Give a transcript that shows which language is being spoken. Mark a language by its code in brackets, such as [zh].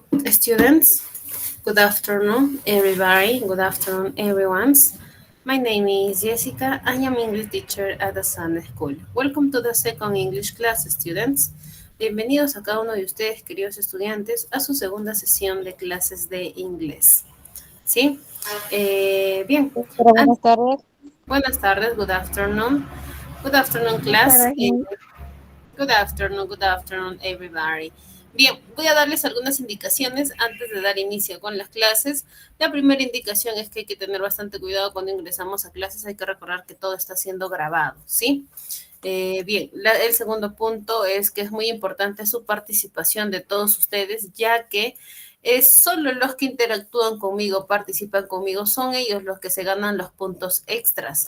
[en] Students, good afternoon, everybody. Good afternoon, everyone. My name is Jessica. I am English teacher at the Sun School. Welcome to the second English class, students. [es] Bienvenidos a cada uno de ustedes, queridos estudiantes, a su segunda sesión de clases de inglés. ¿Sí? Bien. Doctora, buenas tardes. Buenas tardes, [en] good afternoon. Good afternoon, class. Good afternoon, everybody. [es] Bien, voy a darles algunas indicaciones antes de dar inicio con las clases. La primera indicación es que hay que tener bastante cuidado cuando ingresamos a clases. Hay que recordar que todo está siendo grabado, ¿sí? Bien, el segundo punto es que es muy importante su participación de todos ustedes, ya que es solo los que interactúan conmigo, participan conmigo, son ellos los que se ganan los puntos extras.